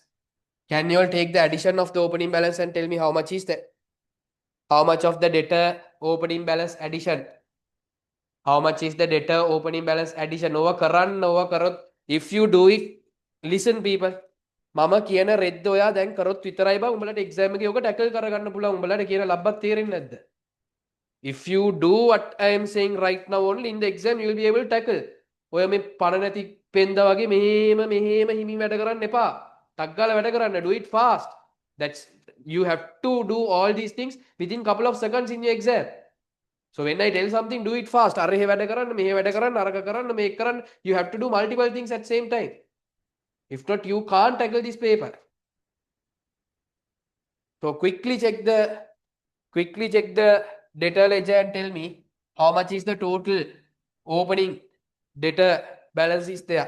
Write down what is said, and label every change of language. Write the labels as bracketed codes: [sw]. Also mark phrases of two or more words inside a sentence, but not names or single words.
[en] Can you all take the addition of the opening balance and tell me how much is that? How much of the debtor opening balance addition? How much is the debtor opening balance addition? Over karan, over karot. If you do it, listen people. [si] මම කියන රෙද්ද ඔයා දැන් කරොත් විතරයි බං උඹලට එක්සෑම් එකේ ඔක ටැකල් කරගන්න පුළුවන් උඹලට කියන ලබ්බත් තේරෙන්නේ නැද්ද? [en] If you do what I am saying right now only in the exam you will be able to tackle. [si] ඔය මේ පණ නැති පෙන්ද වගේ මෙහෙම හිමි වැඩ කරන්න එපා. ටක් ගාලා වැඩ කරන්න. [en] Do it fast. That's you have to do all these things within couple of seconds in your exam. So when I tell something, do it fast. [si] අර එහෙ වැඩ කරන්න, මෙහෙ වැඩ කරන්න, අරක කරන්න, මේක කරන්න. [en] You have to do multiple things at same time. If not, you can't tackle this paper. So quickly check the debtor ledger and tell me how much is the total opening debtor balance is there.